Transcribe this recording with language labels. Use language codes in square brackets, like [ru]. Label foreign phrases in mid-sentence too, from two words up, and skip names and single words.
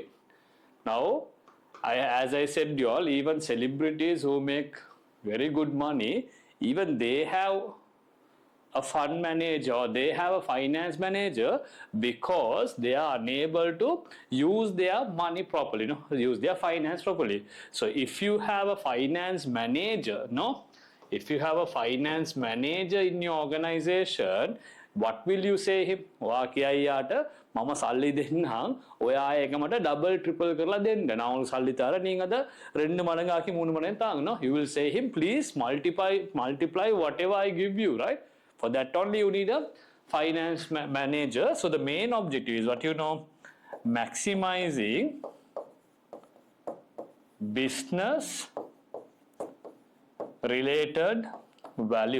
[en] Now as I said you all, even celebrities who make very good money, even they have a fund manager or they have a finance manager because they are unable to use their money properly, use their finance properly. So if you have a finance manager, if you have a finance manager in your organization, what will you say him? [si] මම සල්ලි දෙන්නම් ඔයා ඒක මට [en] double triple [si] කරලා දෙන්න. [ta] நான் உங்களுக்கு சல்லி தரேன், நீங்க அதை 2 மடங்காக்கி 3 மடங்கு தாங்க. [en] No, you will say him, please multiply whatever I give you, right? For that only you need a finance manager. So the main objective is what maximizing business related value.